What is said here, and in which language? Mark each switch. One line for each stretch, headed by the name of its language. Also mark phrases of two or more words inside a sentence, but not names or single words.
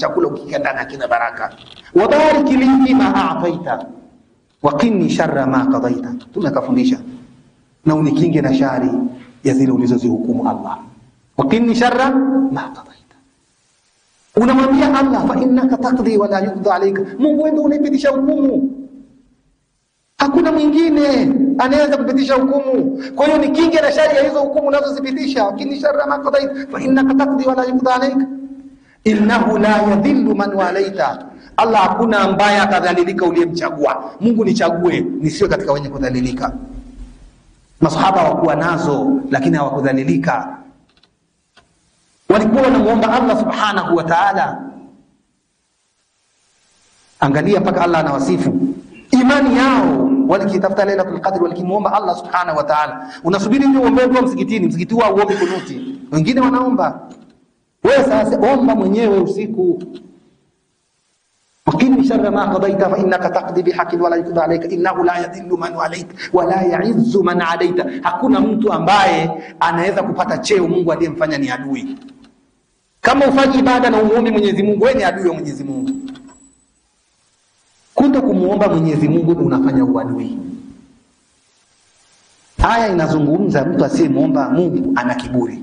Swahili: Chakula ukikaa ndani hakina baraka.
Arabic: وبارك لي فيما أعطيت وقني شر ما قضيت,
Swahili: tumekafundisha, na unikinge na shari ya zile ulizozihukumu Allah.
Arabic: وقني شر ما قضيت,
Swahili: unamwambia Allah,
Arabic: فإنك تقضي ولا يقضى عليك,
Swahili: Mungu wewe unaipitisha hukumu, hakuna mwingine anaweza kupitisha hukumu. Kwa hiyo nikinge na shari ya hizo hukumu unazozipitisha.
Arabic: قني شر ما قضيت فإنك تقضي ولا يقضى عليك إنه لا يذل من واليت,
Swahili: Allah hakuna ambaye atadhalilika uliyemchagua. Mungu nichague nisiwe katika wenye kudhalilika. Masahaba hawakuwa nazo lakini hawakudhalilika, walikuwa wanamuomba Allah
Arabic: سبحانه وتعالى.
Swahili: Angalia mpaka Allah anawasifu imani yao, walikitafuta Lailatul Qadr, walikimuomba Allah
Arabic: سبحانه وتعالى.
Swahili: Unasubiri ndio uombe dua msikitini, msikiti wao uombe kunuti, wengine wanaomba. Wewe sasa omba mwenyewe usiku.
Arabic: قني شر ما قضيت فإنك تقضي بالحق ولا يقضى عليك إنه لا يذل من واليت ولا يعز من عاديت,
Swahili: hakuna mtu ambaye anaweza kupata cheo Mungu aliyemfanya ni adui. Kama ufanye ibada na umuombe Mwenyezi Mungu, wewe ni adui wa Mwenyezi Mungu. Kuto kumuomba Mwenyezi Mungu unafanya uadui. Aya inazungumza mtu asiyemuomba Mungu ana kiburi.